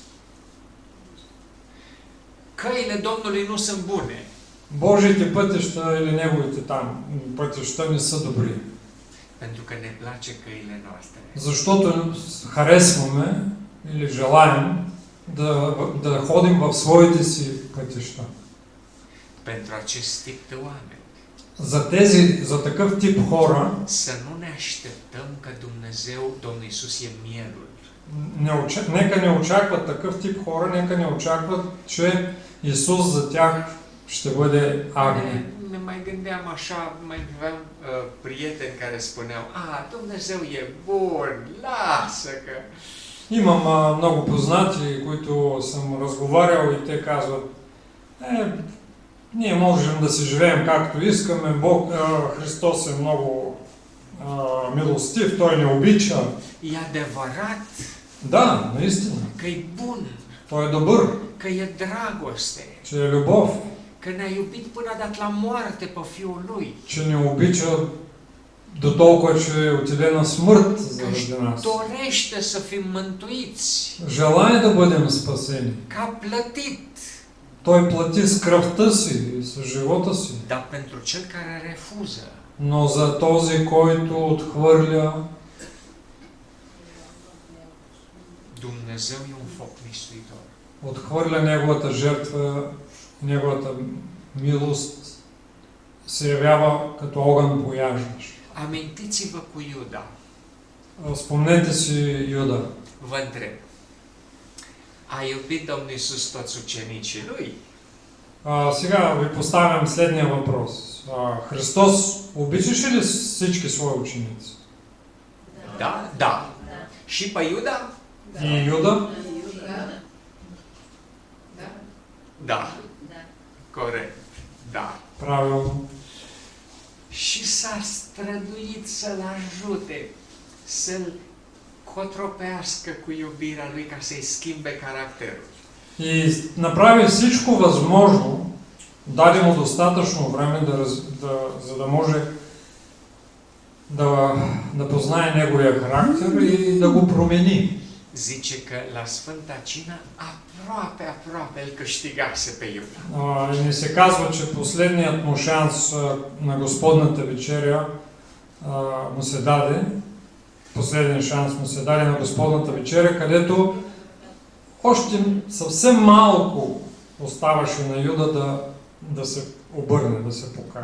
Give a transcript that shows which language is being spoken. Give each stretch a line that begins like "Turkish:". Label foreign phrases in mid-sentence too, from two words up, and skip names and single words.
Romanian: Căile Domnului nu sunt bune.
Bulgarian: Божиите пътища или Неговите там пътища не са добри.
Romanian: Pentru că ne place căile noastre.
Bulgarian: Защото харесваме или желаем да ходим в своите си пътища.
Romanian: Pentru acest tip de oameni.
Bulgarian: За такъв тип хора
Romanian: Să nu ne așteptăm că Dumnezeu, Domnul Iisus e mielul.
Bulgarian: нека не очакват такъв тип хора, нека не очакват, че Исус за тях ще бъде агне.
Romanian: Ne mai gândeam așa, mai aveam prieteni care spuneau, Dumnezeu e bun, lasă că...
Bulgarian: Имам много познати, които съм разговарял и те казват, ние можем да си живеем както искаме, Христос е много милостив, Той не обича.
Romanian: E adevărat
Bulgarian: Да, наистина.
Romanian: că e bun,
Bulgarian: Той е добър,
Romanian: că e dragoste,
Bulgarian: че е любов,
Romanian: că ne-a iubit până a dat la moarte pe Fiul Lui,
Bulgarian: че ни обича до толкова, че отиде на смърт
Romanian: că își
Bulgarian: заради нас.
Romanian: dorește să fim mântuiți,
Bulgarian: Желая да бъдем спасени.
Romanian: că a plătit.
Bulgarian: Той плати с кръвта си и с живота си.
Romanian: Dar pentru cel care refuză,
Bulgarian: Но за този, който отхвърля,
Romanian: Dumnezeu e un foc mistuitor.
Bulgarian: отхвърля неговата жертва, неговата милост, се явява като огън пояждащ.
Romanian: Amintiți-vă cu Iuda.
Bulgarian: Спомнете си Юда.
Romanian: Vă întreb, a iubit Domnul Iisus toți ucenicii Lui?
Bulgarian: Сега ви поставям следния въпрос. Христос обичаше ли всички свои ученици?
Romanian: Da? Da. Și pe Iuda?
Bulgarian: И Юда?
Romanian: Da. Corect. Da.
Bulgarian: Правилно.
Romanian: Și s-a străduit să-l ajute, să-l cotropească cu iubirea lui ca să-i schimbe caracterul.
Bulgarian: И направи всичко възможно, даде му достатъчно време, за да може да познае неговия характер и да го промени.
Romanian: Zice că la Sfânta Cină aproape îl câștigase pe Iuda.
Bulgarian: И ни се казва, че последният му шанс на Господната вечеря му се даде, последен шанс му се даде на Господната вечеря, където още съвсем малко оставаше на Юда да се обърне, да се покае.